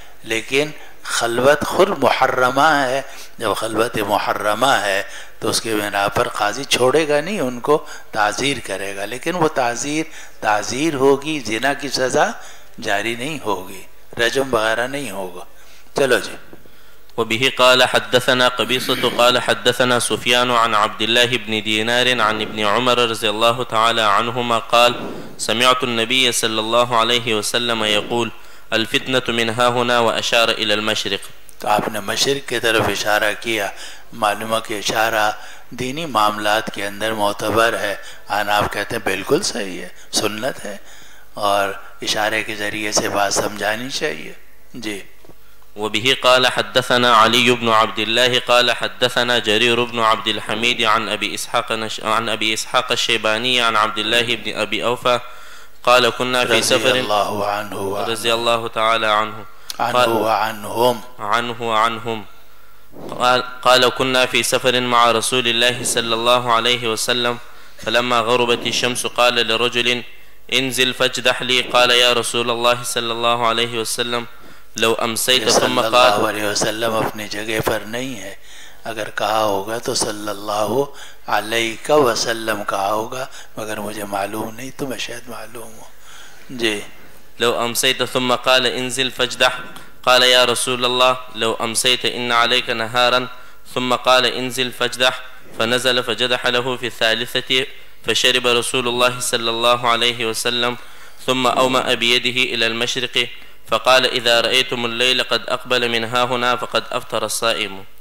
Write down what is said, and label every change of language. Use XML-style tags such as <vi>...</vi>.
<ur>لیکن خلوت خود محرمہ ہے. جب خلوت محرمہ ہے تو اس کے بنا پر قاضی چھوڑے گا نہیں، ان کو تعزیر کرے گا، لیکن وہ تعزیر ہوگی، زنا کی سزا جاری نہیں ہوگی، رجم وغیرہ نہیں ہوگا. چلو جی.</ur> <ar>وبه قال حدثنا قبيصة قال حدثنا سفيان عن عبد الله بن دينار عن ابن عمر رضي الله تعالى عنهما قال سمعت النبي صلى الله عليه وسلم يقول الفتنة من ها هنا وأشار إلى المشرق.</ar> <ur>تو آپ نے مشرق کی طرف اشارہ کیا. معلومہ کہ اشارہ دینی معاملات کے اندر معتبر ہے. آپ کہتے ہیں بالکل صحیح ہے، سنت ہے، اور اشارے کے ذریعے سے بات سمجھانی چاہیے. جی.</ur> <ar>وبه قال حدثنا علي بن عبد الله قال حدثنا جرير بن عبد الحميد عن أبي إسحاق الشيباني عن عبد الله بن أبي أوفى قال كنا في سفر رضي الله تعالى عنهم قال كنا في سفر مع رسول الله صلى الله عليه وسلم فلما غربت الشمس قال لرجل انزل فاجدح لي قال يا رسول الله صلى الله عليه وسلم لو امسیت ثم قال. صلی اللہ علیہ وسلم</ar> <ur>اپنی جگہ پر نہیں ہے، اگر کہا ہوگا تو صلی اللہ علیہ وسلم کہا ہوگا، مگر مجھے معلوم نہیں، تمہیں شاید معلوم ہو. جی.</ur> <ar>لو امسیت ثم قال انزل فاجدح قال يا رسول الله لو امسيت ان عليك نهارا ثم قال انزل فاجدح فنزل فجدح له في الثالثة فشرب رسول الله صلى الله عليه وسلم ثم أومأ بيده إلى المشرق فقال اذا رأيتم الليل قد اقبل من ها هنا فقد افطر الصائم.</ar>